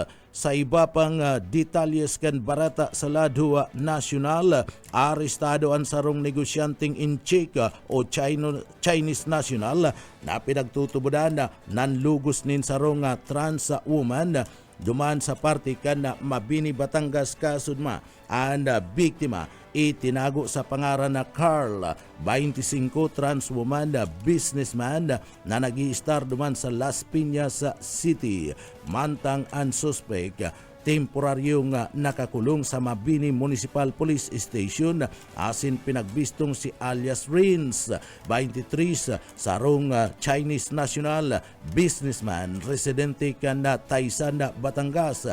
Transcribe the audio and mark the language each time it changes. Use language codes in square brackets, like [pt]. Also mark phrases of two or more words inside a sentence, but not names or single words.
[bik] Sa iba pang detalyes kan barata sa lado nasyonal, arestado ang sarong negosyanteng in check o [en] Chinese national [bik] na pinagtutubudan nanlugos nin sarong [en] trans woman [bik] duman sa parte kan Mabini, Batangas kasudma. Ang biktima itinago sa pangaran na Carl, 25, [en] trans woman businessman [bik] na nag-i-star duman sa Las Piñas City. Mantang ang suspect temporaryong nakakulong sa Mabini Municipal Police Station asin pinagbistong si alias Rins, 23, sarong [en] Chinese national businessman [bik] residente kan Taysan, Batangas.